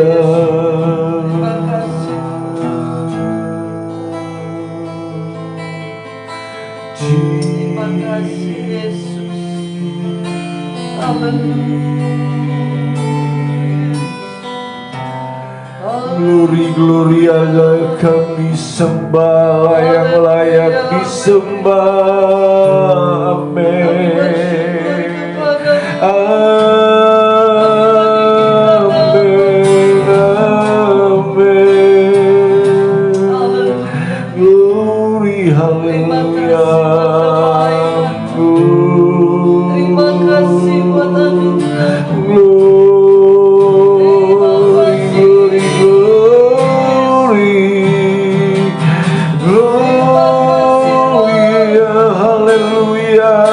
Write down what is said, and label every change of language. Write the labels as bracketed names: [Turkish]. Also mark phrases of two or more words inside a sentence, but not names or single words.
[Indonesian] Terima kasih. Terima kasih Yesus. Haleluya. [English] Glory, glory, [Indonesian] Allah kami sembah, yang layak disembah. Amin. Amin, amin. Glory, haleluya. Terima kasih buat anugerah. [English] Glory, glory, glory. [Indonesian] Glory, haleluya.